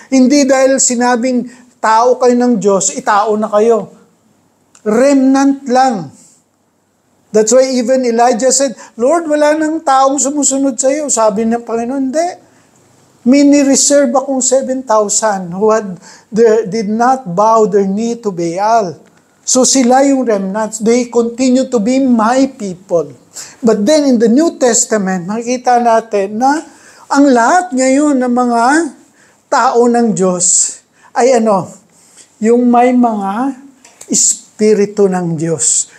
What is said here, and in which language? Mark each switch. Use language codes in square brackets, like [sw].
[tl] Hindi dahil sinabing tao kayo ng Diyos, itao na kayo. Remnant lang. [en] That's why even Elijah said, [tl] Lord, wala nang taong sumusunod sa iyo. Sabi ng Panginoon, hindi. Mini-reserve akong [en] 7,000 who did not bow their knee to Baal. [tl] So sila yung remnants. [en] They continue to be my people. But then in the New Testament, [tl] makikita natin na ang lahat ngayon ng mga tao ng Diyos ay yung may mga espiritu ng Diyos.